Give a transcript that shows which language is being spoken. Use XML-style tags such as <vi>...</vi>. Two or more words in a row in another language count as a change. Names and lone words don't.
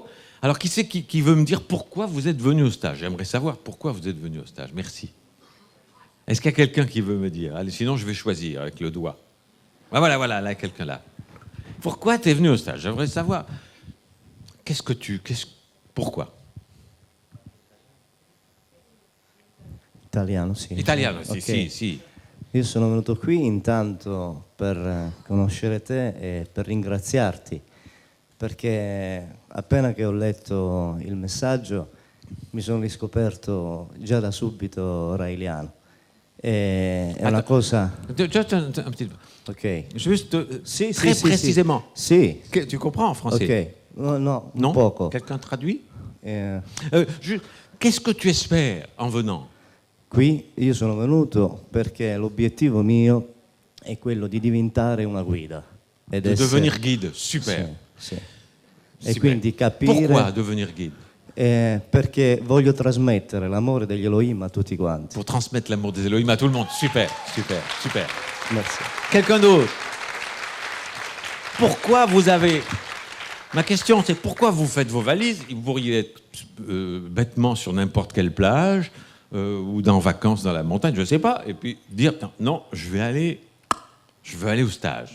<fr>Alors, qui c'est qui veut me dire pourquoi vous êtes venu au stage? J'aimerais savoir pourquoi vous êtes venu au stage. Merci. Est-ce qu'il y a quelqu'un qui veut me dire? Allez, sinon, je vais choisir avec le doigt. Ah, voilà, là, quelqu'un là. Pourquoi tu es venu au stage? J'aimerais savoir. Pourquoi?</fr> <it>Italiano, sì. Italiano, sì, Ok. sì. Io sono venuto qui intanto per conoscere te e per ringraziarti, perché appena che ho letto il messaggio mi sono riscoperto già da subito raeliano. È una cosa...</it> <fr>Juste un petit... Ok. Juste</fr> <it>Sì,</it> <fr>très</fr> <it>sì,</it> <fr>précisément.</fr> <it>Sì.</it> <fr>Tu comprends en français?</fr> <it>Ok. No, un</it> <fr>Non?</fr> <it>poco.</it> <fr>Quelqu'un traduit? Eh, Qu'est-ce que tu espères en venant?</fr> <it>Qui io sono venuto perché l'obiettivo mio è quello di diventare una guida. Ed</it> <fr>De devenir guide. Super.</fr> <it>Sì.</it> <fr>Super.</fr> <it>E quindi capire...</it> <fr>Pourquoi devenir guide?</fr> <it>Perché voglio trasmettere l'amore degli Elohim a tutti quanti.</it> <fr>Pour transmettre l'amour des Elohim à tout le monde. Super, super, super. Merci. Quelqu'un d'autre? Pourquoi vous avez... Ma question, c'est pourquoi vous faites vos valises? Vous pourriez être bêtement sur n'importe quelle plage ou en vacances dans la montagne, je ne sais pas, et puis dire, non, je vais aller au stage.</fr>